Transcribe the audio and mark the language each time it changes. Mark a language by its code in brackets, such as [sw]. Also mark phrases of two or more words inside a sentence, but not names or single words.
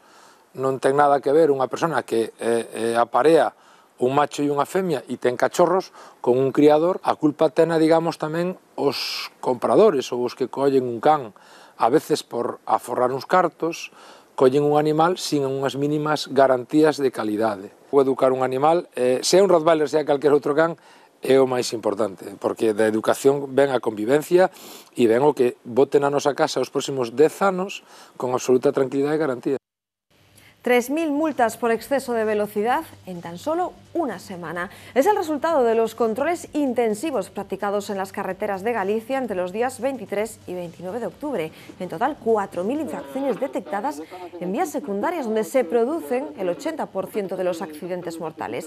[gl] Non ten nada que ver unha persona que aparea un macho e unha femia e ten cachorros con un criador, a culpa tena, digamos, tamén os compradores ou os que collen un can, a veces por aforrar uns cartos, collen un animal sin unhas mínimas garantías de calidade. O educar un animal, sea un Rottweiler, sea calquer outro can, é o máis importante, porque da educación ven a convivencia e ven o que boten a nosa casa os próximos 10 anos con absoluta tranquilidade e garantía. [es] 3.000 multas por exceso de velocidad en tan solo una semana. Es el resultado de los controles intensivos practicados en las carreteras de Galicia entre los días 23 y 29 de octubre. En total, 4.000 infracciones detectadas en vías secundarias donde se producen el 80% de los accidentes mortales.